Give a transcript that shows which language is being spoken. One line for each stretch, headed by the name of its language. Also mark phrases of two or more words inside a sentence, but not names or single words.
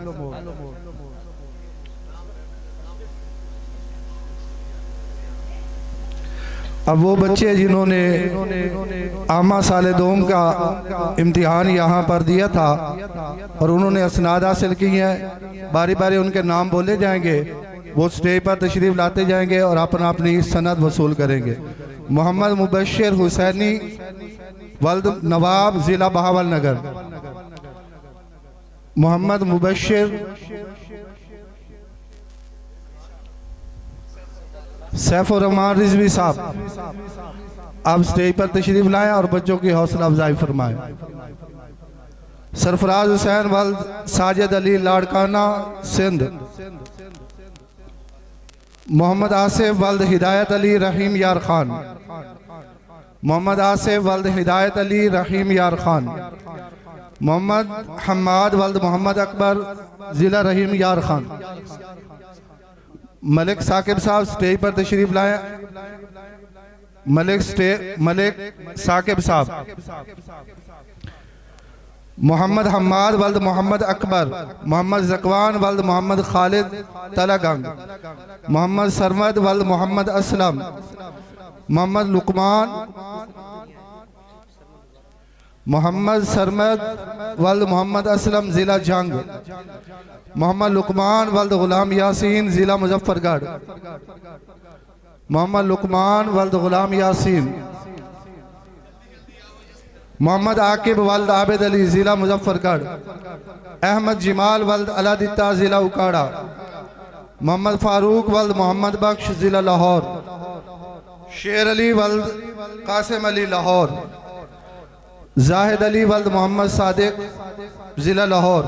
Urdu: اب وہ بچے جنہوں نے عامہ سال دوم کا امتحان یہاں پر دیا تھا اور انہوں نے اسناد حاصل کیے ہیں، باری باری ان کے نام بولے جائیں گے، وہ سٹیج پر تشریف لاتے جائیں گے اور اپنا اپنی سند وصول کریں گے. محمد مبشر حسینی ولد نواب ضلع بہاولنگر. محمد مبشر سیف الرحمان رضوی صاحب. آپ سٹیج پر تشریف لائیں اور بچوں کی حوصلہ افزائی فرمائیں. سرفراز حسین ولد ساجد علی لاڑکانہ سندھ. محمد آصف ولد ہدایت علی رحیم یار خان. محمد آصف ولد ہدایت علی رحیم یار خان. محمد حماد ولد محمد اکبر ضلع رحیم یار خان. ملک ثاقب صاحب سٹیج پر تشریف لائیں. ملک ثاقب صاحب. محمد حماد ولد محمد اکبر. محمد ذکوان ولد محمد خالد تلہ گنگ. محمد سرمد ولد محمد اسلم۔ محمد لقمان محمد سرمد ولد محمد اسلم ضلع جھنگ. محمد لقمان ولد غلام یاسین ضلع مظفرگڑھ. محمد لقمان ولد غلام یاسین. محمد عاقب ولد عابد علی ضلع مظفرگڑھ. احمد جمال ولد اللہ دتہ ضلع اوکاڑہ. محمد فاروق ولد محمد بخش ضلع لاہور. شیر علی ولد قاسم علی لاہور. زاہد علی ولد محمد صادق ضلع لاہور.